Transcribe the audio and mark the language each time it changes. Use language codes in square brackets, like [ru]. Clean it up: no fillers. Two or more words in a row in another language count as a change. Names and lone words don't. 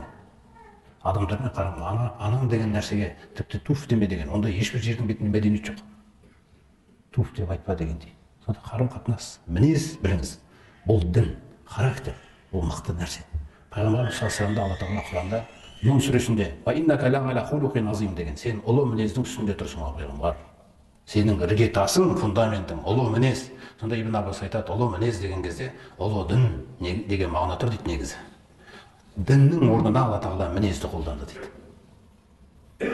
[kk] Адамдармен қарым, анаң деген нәрсеге тіпті туф деме деген, онда ешбір жердің бетінде мәдениет жоқ. Туф деп айтпа дегендей. Сонда қарым-қатынас, мінез біліңіз. Бұл дін, характер, бұл мықты нәрсе. Пайғамбарымыз [ar] صلى الله عليه وسلم [kk] Алла Тағала Құранда Нун сүресінде [ar] «وإنك لعلى خلق عظيم» [kk] деген, сен ұлы мінездің үстінде тұрсың ғой пайғамбар. Сенің іргетасың, фундаментің ұлы мінез. Сонда Ибн Аббас айтады, ұлы мінез деген кезде ұлы дін деген мағына тұр дейді негізі. Діннің орнына Алла Тағала мінезді қолданды дейді.